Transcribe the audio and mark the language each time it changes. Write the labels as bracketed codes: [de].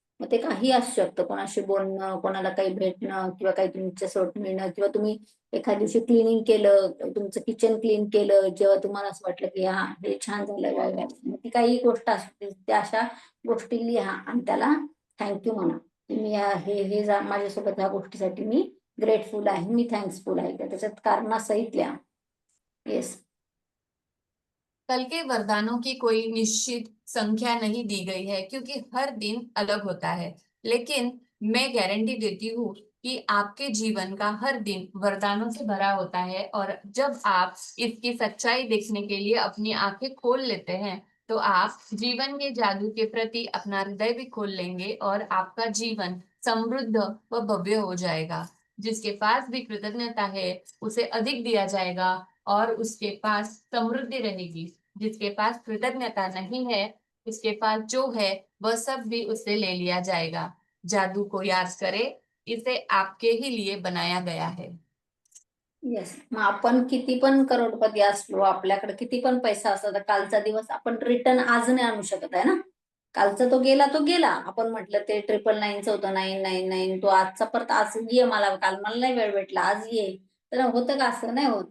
[mr] मग ते काही असू शकतं, कोणाशी बोलणं, कोणाला काही भेटणं किंवा काही तुमच्यासोबत मिळणं किंवा तुम्ही एखाद्या दिवशी क्लिनिंग केलं, तुमचं किचन क्लीन केलं, जेव्हा तुम्हाला असं वाटलं की हा हे छान झालं वगैरे. मग ती काही गोष्ट असते त्या अशा गोष्टी लिहा आणि त्याला थँक्यू म्हणा की मी माझ्यासोबत ह्या गोष्टीसाठी मी ग्रेटफुल आहे, मी थँक्सफुल आहे. त्याच्यात कारणासहित लिहा. [en] Yes. [hi] कल के वरदानों की कोई निश्चित संख्या नहीं दी गई है क्योंकि हर दिन अलग होता है, लेकिन मैं गारंटी देती हूँ कि आपके जीवन का हर दिन वरदानों से भरा होता है और जब आप इसकी सच्चाई देखने के लिए अपनी आंखें खोल लेते हैं तो आप जीवन के जादू के प्रति अपना हृदय भी खोल लेंगे और आपका जीवन समृद्ध व भव्य हो जाएगा। जिसके पास भी कृतज्ञता है उसे अधिक दिया जाएगा और उसके पास समृद्धि रहेगी। जिसके पास कृतज्ञता नहीं है उसके पास जो है वह सब भी उससे ले लिया जाएगा। जादू को याद करें, इसे आपके ही लिए बनाया गया है। [en] Yes. [mr] मग आपण किती पण करोडपती असलो, आपल्याकडे किती पण पैसा असला तर कालचा दिवस आपण रिटर्न आज नाही आणू शकत आहे ना. कालचा तो गेला. आपण म्हटलं ते 999चं होतं 999, तो आजचा परत आज ये, मला काल मला नाही वेळ भेटला आज ये, तर होतं का? असं नाही होत.